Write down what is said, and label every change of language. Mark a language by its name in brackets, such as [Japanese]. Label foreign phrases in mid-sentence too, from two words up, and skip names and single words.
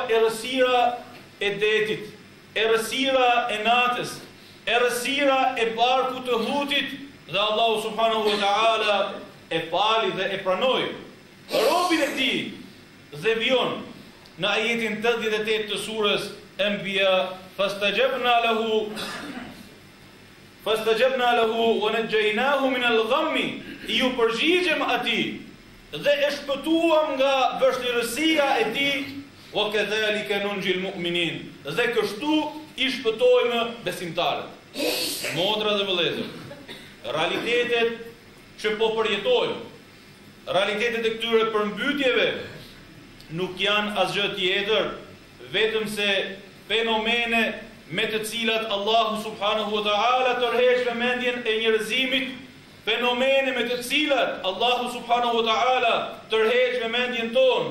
[Albanian] errësira e detit, errësira e natës, errësira e barkut të hutit, dhe Allahu [Arabic] سبحانه وتعالى [Albanian] e fali dhe e pranoi robin e tij dhe vion në ajetin 88 të surës Anbiya: [Arabic] "فاستجبنا له ونجيناه من الغم", [Albanian] ju përgjigjem atij dhe e shpëtuam nga vështirësia e tij. [Arabic] "وكذلك ننجي المؤمنين", [Albanian] dhe kështu i shpëtojmë besimtarët. Motra dhe vëllezër, realitetet që po përjetojmë, realitetet e këtyre përmbytjeve nuk janë asgjë tjetër vetëm se fenomene me të cilat Allahu [Arabic] سبحانه وتعالى [Albanian] tërheq vëmendjen e njerëzimit, fenomene me të cilat Allahu [Arabic] سبحانه وتعالى [Albanian] tërheq vëmendjen tonë.